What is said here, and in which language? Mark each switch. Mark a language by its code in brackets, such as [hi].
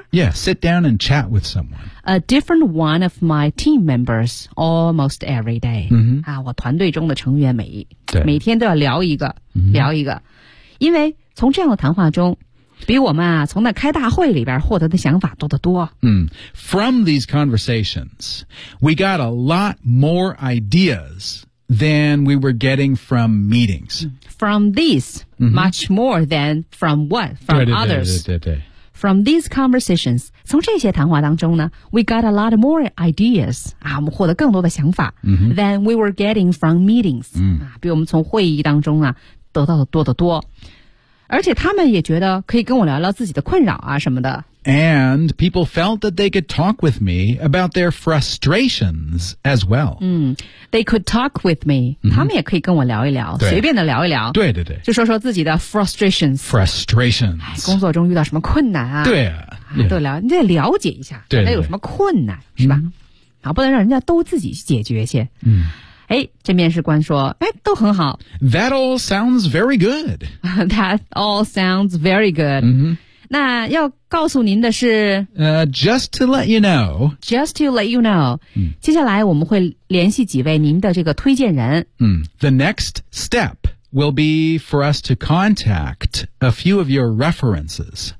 [en] Yeah, sit down and chat with someone A different one of my team members almost every day.、 Mm-hmm. [zh] 啊、我团队中的成员每天都要聊一个、 mm-hmm. 聊一个。因为从这样的谈话中比我们、啊、从那开大会里边获得的想法多得多。 Mm. [en] From these conversations, we got a lot more ideas than we were getting from meetings. From these,、 mm-hmm. much more than from what? From others. [zh] 对对对对对对 [en] From these conversations, [zh] 从这些谈话当中呢 [en] we got a lot more ideas,、 [zh] 啊、我们获得更多的想法、 mm-hmm. [en] than we were getting from meetings,、 mm. [zh] 啊、比我们从会议当中啊得到的多得多。而且他们也觉得可以跟我聊聊自己的困扰啊什么的。 [en] And people felt that they could talk with me about their frustrations as well.、 Mm. They could talk with me.、 Mm-hmm. [zh] 他们也可以跟我聊一聊随便的聊一聊。对对对。就说说自己的 frustrations。 [en] Frustrations、 [zh] 哎。工作中遇到什么困难啊对啊。都聊你得了解一下。对。他有什么困难是吧、 mm-hmm. 然后不能让人家都自己解决去。嗯、mm.。哎，这面试官说，哎，都很好。 [en] That all sounds very good. That all sounds very good.、 Mm-hmm. [zh] 那要告诉您的是、 [en] just to let you know. Just to let you know.、 Mm. [zh] 接下来我们会联系几位您的这个推荐人。嗯、mm. [en] ，The next step will be for us to contact a few of your references.